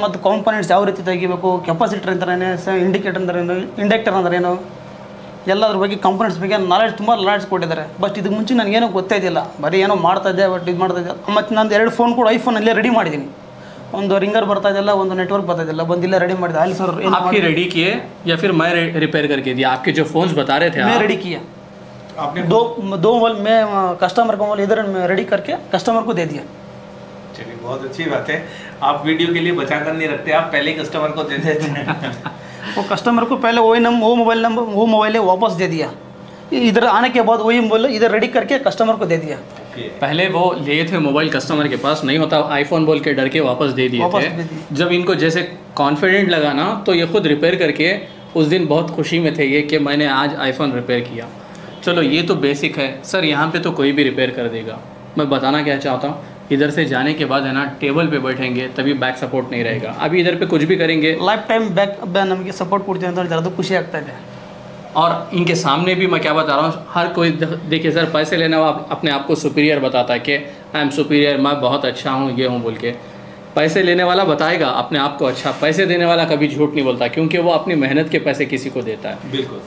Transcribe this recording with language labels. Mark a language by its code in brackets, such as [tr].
[kn] ಮತ್ತು ಕಾಂಪೊನೆಂಟ್ಸ್ ಯಾವ ರೀತಿ ತೆಗಿಬೇಕು, ಕೆಪಾಸಿಟರ್ ಅಂತಾರೇನು, ಇಂಡಿಕೇಟರ್ ಅಂತಾರೇನು, ಇಂಡಕ್ಟರ್ ಅಂತಾರೇನು, ಎಲ್ಲದ್ರ ಬಗ್ಗೆ ಕಾಂಪೊನೆಂಟ್ಸ್ ಬಗ್ಗೆ ತುಂಬ ನಾಲೆಡ್ಜ್ ಕೊಟ್ಟಿದ್ದಾರೆ. ಬಟ್ ಇದಕ್ಕೆ ಮುಂಚೆ ನನಗೇನೋ ಗೊತ್ತಾಯಿದ್ದಿಲ್ಲ, ಬರೀ ಏನೋ ಮಾಡ್ತಾಯಿದ್ದೆ, ಬಟ್ ಇದು ಮಾಡ್ತಾಯಿದ್ದೆ. ಮತ್ತು ನಾನು 2 ಫೋನ್ ಕೂಡ iPhoneಲ್ಲೇ ರೆಡಿ ಮಾಡಿದ್ದೀನಿ. ಒಂದು ರಿಂಗರ್ ಬರ್ತಾ ಇದೆಲ್ಲ, ಒಂದು ನೆಟ್ವರ್ಕ್ ಬರ್ತಾ ಇದೆಲ್ಲ, ಬಂದು ಇಲ್ಲೇ ರೆಡಿ ಮಾಡಿದೆ ಅಲ್ಲಿ सर। [hi] आपकी रेडी किए या फिर मैं रिपेयर करके दिया? आपके जो फोन्स बता रहे थे मैं आप, रेडी किया आपने दो मोबाइल में कस्टमर का मोबाइल इधर में रेडी करके कस्टमर को दे दिया। चलिए बहुत अच्छी बात है, आप वीडियो के लिए बचा कर नहीं रखते, आप पहले कस्टमर को दे देते हैं। वो कस्टमर को पहले वो मोबाइल नंबर वो मोबाइल वापस दे दिया, इधर आने के बाद वही मोबाइल इधर रेडी करके कस्टमर को दे दिया। पहले वो लिए थे मोबाइल कस्टमर के पास, नहीं होता आईफोन बोल के डर के वापस दे दिए थे। जब इनको जैसे कॉन्फिडेंट लगा ना तो ये खुद रिपेयर करके उस दिन बहुत खुशी में थे ये कि मैंने आज आईफोन रिपेयर किया। चलो ये तो बेसिक है सर, यहाँ पे तो कोई भी रिपेयर कर देगा। मैं बताना क्या चाहता हूँ, इधर से जाने के बाद है ना टेबल पे बैठेंगे तभी बैक सपोर्ट नहीं रहेगा। अभी इधर पे कुछ भी करेंगे [kn] ಲೈಫ್ ಟೈಮ್ ಬ್ಯಾಕ್ ನಮಗೆ ಸಪೋರ್ಟ್ ಕೊಡ್ತೀವಿ ಅಂತ ಹೇಳಿದ್ರೆ ಅದು ಖುಷಿ ಆಗ್ತಾ ಇದೆ। [hi] और इनके सामने भी मैं क्या बता रहा हूँ, हर कोई देखिए सर पैसे लेने वाला अपने आप को सुपीरियर बताता है कि आई एम सुपीरियर, मैं बहुत अच्छा हूँ ये हूँ बोल के। पैसे लेने वाला बताएगा अपने आप को अच्छा, पैसे देने वाला कभी झूठ नहीं बोलता क्योंकि वो अपनी मेहनत के पैसे किसी को देता है। बिल्कुल।